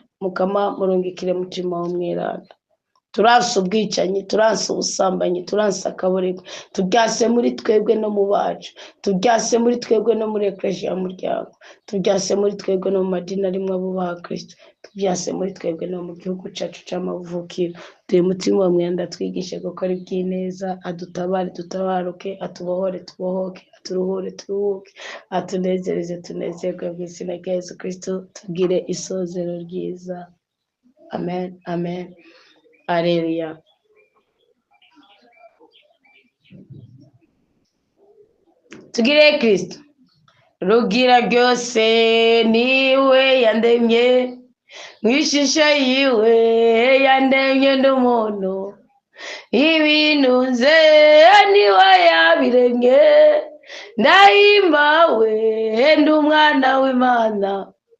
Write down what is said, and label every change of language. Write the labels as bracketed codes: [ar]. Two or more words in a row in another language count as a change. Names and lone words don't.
[rn] Mukama murungikire mutima w'umwiranda. Turanse ubwicanyi, turanse ubusambanyi, turanse akaborego, turyase muri twebwe no mu bacu, turyase muri twebwe no muri eklesia y'umuryango, turyase muri twebwe no mu madini arimwo abubaha Kristo, turyase muri twebwe no mu gihugu cacu c'amavukiro. Duhe mutima w'umwiranda, twigishe gukora iby'ineza, adutabare dutabaruke, atubohore tubohoke, aturuhure turuhuke, atunezereze tunezerwe mu izina rya Yesu Kristo. Tugire isozero ryiza. Amen, amen. Aleluya. Tugire Kristo. Rugira byose niwe yandemye, mwishusho yiwe yandemye n'umuntu, ibintu nze niwe yabiremye, ndahimbawe ndi umwana w'Imana.